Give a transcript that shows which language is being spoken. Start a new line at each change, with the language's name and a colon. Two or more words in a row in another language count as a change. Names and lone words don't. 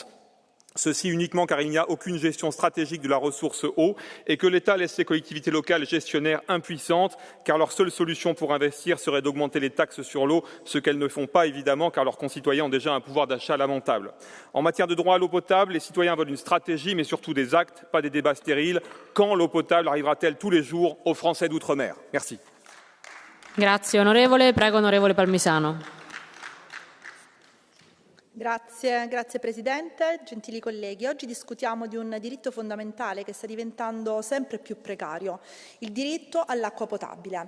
French: Ceci uniquement car il n'y a aucune gestion stratégique de la ressource eau et que l'État laisse les collectivités locales gestionnaires impuissantes car leur seule solution pour investir serait d'augmenter les taxes sur l'eau, ce qu'elles ne font pas évidemment car leurs concitoyens ont déjà un pouvoir d'achat lamentable. En matière de droit à l'eau potable, les citoyens veulent une stratégie mais surtout des actes, pas des débats stériles. Quand l'eau potable arrivera-t-elle tous les jours aux Français d'outre-mer? Merci.
Italian: Grazie onorevole, prego onorevole Palmisano. Grazie Presidente, gentili colleghi. Oggi discutiamo di un diritto fondamentale che sta diventando sempre più precario, il diritto all'acqua potabile.